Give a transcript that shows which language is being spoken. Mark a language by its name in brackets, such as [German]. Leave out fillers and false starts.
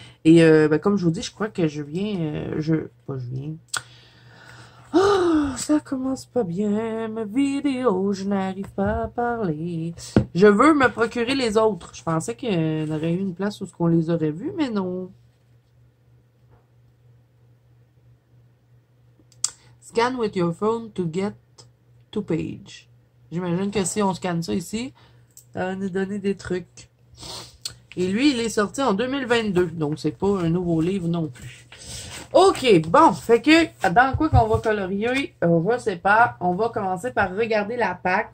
[French] Et ben, comme je vous dis, je crois que je viens... Pas je viens... Oh, ça commence pas bien, ma vidéo, je n'arrive pas à parler. Je veux me procurer les autres. Je pensais qu'il y aurait eu une place où on les aurait vus, mais non. [English] Scan with your phone to get to page. [French] J'imagine que si on scanne ça ici, ça va nous donner des trucs. Et lui, il est sorti en 2022, donc c'est pas un nouveau livre non plus. OK, bon, fait que dans quoi qu'on va colorier, je sais pas, on va commencer par regarder la PAC.